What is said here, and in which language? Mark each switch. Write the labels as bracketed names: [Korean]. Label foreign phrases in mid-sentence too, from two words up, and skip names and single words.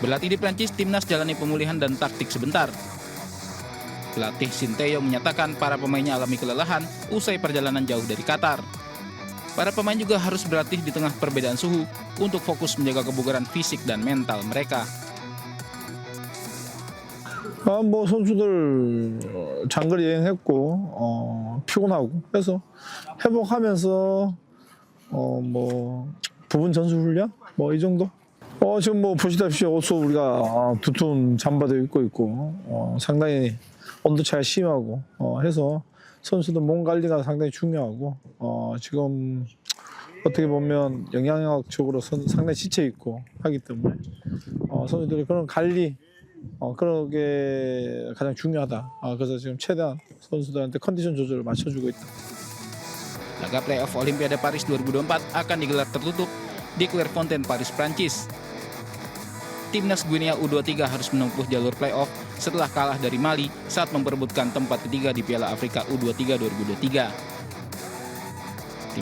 [Indonesian] Berlatih di Prancis, Timnas jalani pemulihan dan taktik sebentar. Pelatih Sinteyong menyatakan para pemainnya alami kelelahan usai perjalanan jauh dari Qatar. Para pemain juga harus berlatih di tengah perbedaan suhu untuk fokus menjaga kebugaran fisik dan mental mereka. [Korean] 선수들 장거리 여행했고 피곤하고 그래서 회복하면서 부분 전술 훈련 이 정도. 지금 보시다시피 옷도 우리가 두툼 잠바도 입고 있고 상당히 온도 차이가 심하고 해서 선수들 몸 관리가 상당히 중요하고 지금 어떻게 보면 영양학적으로 상당히 지쳐 있고 하기 때문에 선수들이 그런 관리 그런 게 가장 중요하다. 그래서 지금 최대한 선수들한테 컨디션 조절을 맞춰주고 있다. [Indonesian] Laga playoff Olimpiade Paris 2024 akan digelar tertutup di Clairefontaine, Paris, Prancis. Timnas Guinea U23 harus menempuh jalur playoff setelah kalah dari Mali saat memperebutkan tempat ketiga di Piala Afrika U23 2023.